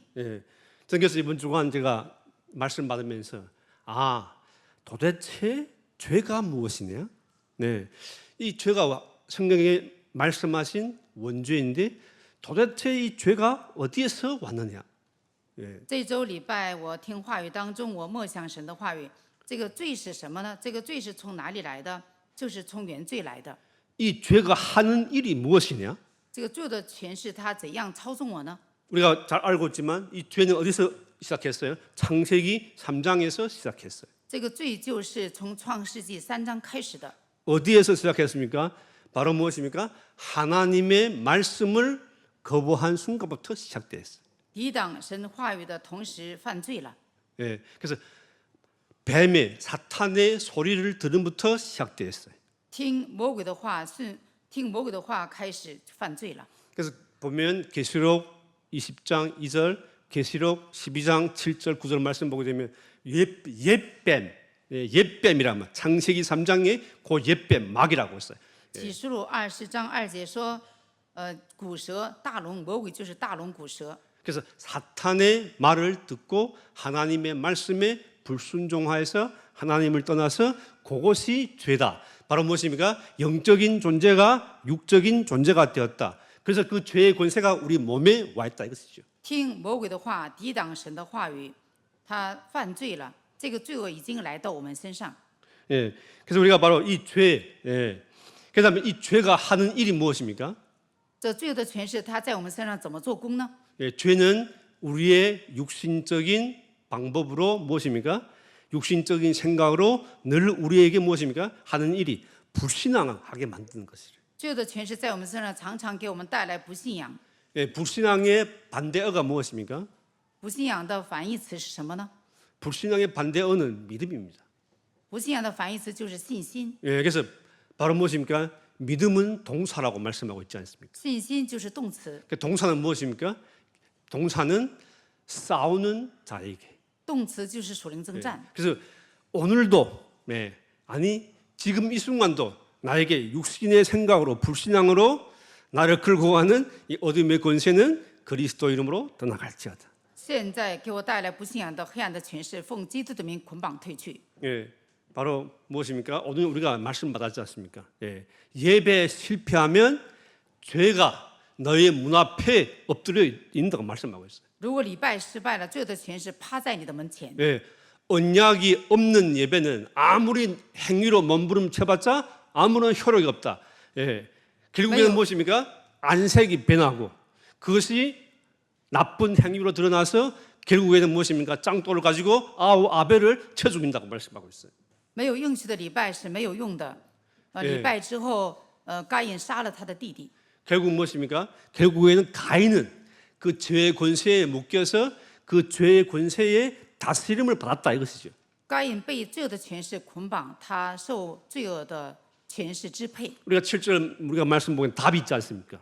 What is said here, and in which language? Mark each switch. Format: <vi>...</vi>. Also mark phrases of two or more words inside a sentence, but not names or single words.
<ko>예. 전교수 이번 주간 제가 말씀 받으면서 도대체 죄가 무엇이냐? 네, 이 죄가 성경에 말씀하신 원죄인데 도대체 이 죄가 어디에서 왔느냐?</ko> <zh>这周礼拜我听话语当中，我默想神的话语。这个罪是什么呢？这个罪是从哪里来的？就是从原罪来的。</zh> <ko>이 죄가 하는 일이 무엇이냐?</ko> <zh>这个罪的权势，它怎样操纵我呢？</zh> <ko>우리가 잘 알고 있지만 이 죄는 어디서 시작했어요? 창세기 3장에서 시작했어요.</ko> <zh>这个罪就是从创世纪3章开始的。</zh> <ko>어디에서 시작했습니까? 바로 무엇입니까? 하나님의 말씀을 거부한 순간부터 시작됐어요.</ko> <zh>抵挡神话语的同时犯罪了。</zh> <ko>예, 그래서 뱀의 사탄의 소리를 들음부터 시작됐어요.</ko> <zh>听魔鬼的话，听魔鬼的话开始犯罪了。</zh> <ko>그래서 보면 계시록 20장 2절, 계시록 12장 7절 9절 말씀 보게 되면 옛뱀, 옛뱀이라면 창세기 3장에 그 옛뱀 마귀라고 했어요.</ko> <zh>启示录20章2节说，古蛇大龙，魔鬼就是大龙古蛇。</zh> <ko>그래서 사탄의 말을 듣고 하나님의 말씀에 불순종하여서 하나님을 떠나서 그것이 죄다. 바로 무엇입니까? 영적인 존재가 육적인 존재가 되었다. 그래서 그 죄의 권세가 우리 몸에 와 있다 이것이죠.</ko> <zh>听魔鬼的话，抵挡神的话语，他犯罪了。这个罪恶已经来到我们身上。</zh> <ko>예, 그래서 우리가 바로 이 죄, 그다음에 이 죄가 하는 일이 무엇입니까?</ko> <zh>这罪恶的权势，它在我们身上怎么做工呢？</zh> <ko>예, 죄는 우리의 육신적인 방법으로 무엇입니까? 육신적인 생각으로 늘 우리에게 무엇입니까? 하는 일이 불신앙하게 만드는 것이죠.</ko> <zh>罪恶的权势在我们身上常常给我们带来不信仰。</zh> <ko>예, 불신앙의 반대어가 무엇입니까?</ko> <zh>不信仰的反义词是什么呢？</zh> <ko>불신앙의 반대어는 믿음입니다.</ko> <zh>不信仰的反义词就是信心。</zh> <ko>예, 그래서 바로 무엇입니까? 믿음은 동사라고 말씀하고 있지 않습니까?</ko> <zh>信心就是动词，</zh> <ko>그 동사는 무엇입니까? 동사는 싸우는 자에게.</ko> <zh>动词就是属灵征战。</zh> <ko>그래서 오늘도 아니 지금 이 순간도 나에게 육신의 생각으로 불신앙으로 나를 끌고 가는 이 어둠의 권세는 그리스도 이름으로 떠나갈지어다.</ko> <zh>现在给我带来不信仰的黑暗的权势，奉基督的名捆绑退去。</zh> <ko>예, 바로 무엇입니까? 오늘 우리가 말씀 받았지 않습니까? 예, 예배 실패하면 죄가 너의 문 앞에 엎드려 있는다고 말씀하고 있어요.</ko> <zh>如果礼拜失败了，罪恶的权势趴在你的门前。</zh> <ko>예, 언약이 없는 예배는 아무리 행위로 몸부림쳐봤자 아무런 효력이 없다. 예, 결국에는 매우- 무엇입니까? 안색이 변하고 그것이 나쁜 행위로 드러나서 결국에는 무엇입니까? 짱돌을 가지고 아벨을 쳐 죽인다고 말씀하고 있어요.</ko> <zh>没有应许的礼拜是没有用的。礼拜之后，该隐杀了他的弟弟。</zh> <ko>결국 무엇입니까? 결국에는 가인은 그 죄의 권세에 묶여서 그 죄의 권세에 다스림을 받았다 이것이죠.</ko> <zh>该隐被罪恶的权势捆绑，他受罪恶的权势支配。</zh> <ko>우리가 7절 우리가 말씀 보면 답이 있지 않습니까?</ko>